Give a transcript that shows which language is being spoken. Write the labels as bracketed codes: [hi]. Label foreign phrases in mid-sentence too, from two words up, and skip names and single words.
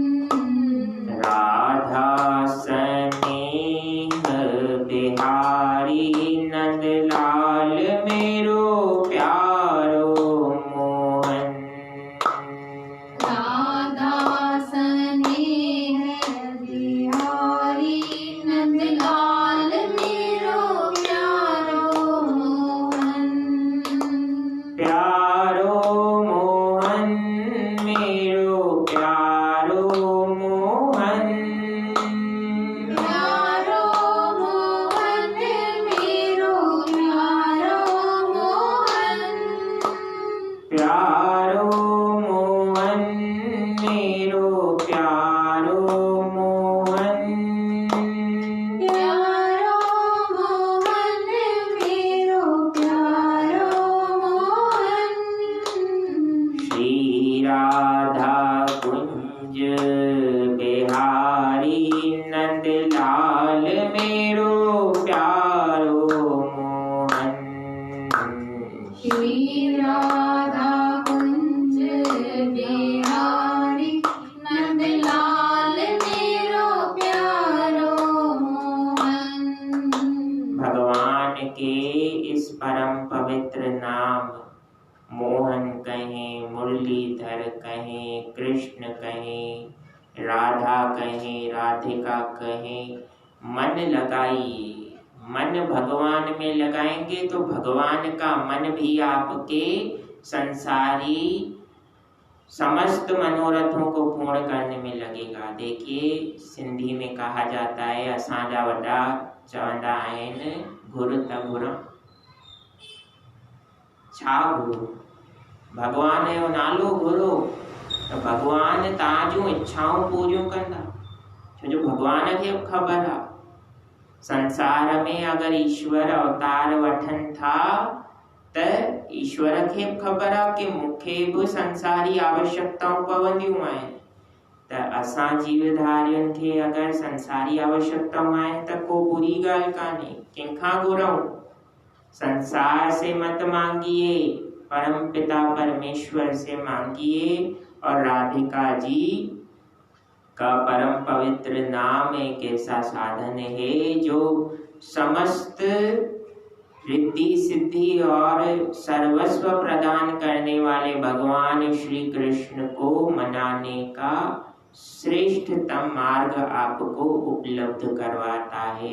[hi] राधा स्नेह बिहारी नंदलाल मेरो प्यारो मोहन। राधा स्नेह बिहारी नंदलाल मेरो प्यारो मोहन। प्यारो मोहन मेरो प्यारो मोहन। प्यारो मोहन मेरो प्यारो मोहन। प्यारो मोहन मेरो प्यारो मोहन। प्यारो मोहन मेरो प्यारो मोहन। श्री राधा कुंज बिहारी नंदलाल मेरो प्यारो मोहन। श्री राधा कुंज बिहारी नंदलाल मेरो प्यारो मोहन। भगवान के इस परम पवित्र नाम, मोहन कहें, मुरलीधर कहें, कृष्ण कहें, राधा कहें, राधिका कहें, मन लगाइए। मन भगवान में लगाएंगे तो भगवान का मन भी आपके संसारी समस्त मनोरथों को पूर्ण करने में लगेगा। देखिए सिंधी में कहा जाता है, [sd] असांजा वॾा चवंदा आहिनि घुर त घुर। छा घुरो? भगवान जो नालो घुरो तो भगवान तव्हांजूं इच्छाऊं पूरियूं कंदा। छो जो भगवान खे ख़बर आहे संसार में अगर ईश्वर अवतार वठन था त ईश्वर खे ख़बर आहे कि मूंखे बि संसारी आवश्यकताऊं पवंदियूं आहिनि। त असां जीवधारियुनि खे अगर संसारी आवश्यकताऊं आहिनि त को बुरी ॻाल्हि कान्हे, कंहिंखां घुरऊं। [hi] संसार से मत मांगिए परमपिता परमेश्वर से मांगिए। और राधिका जी का परम पवित्र नाम एक ऐसा साधन है जो समस्त रिद्धि सिद्धि और सर्वस्व प्रदान करने वाले भगवान श्री कृष्ण को मनाने का श्रेष्ठतम मार्ग आपको उपलब्ध करवाता है।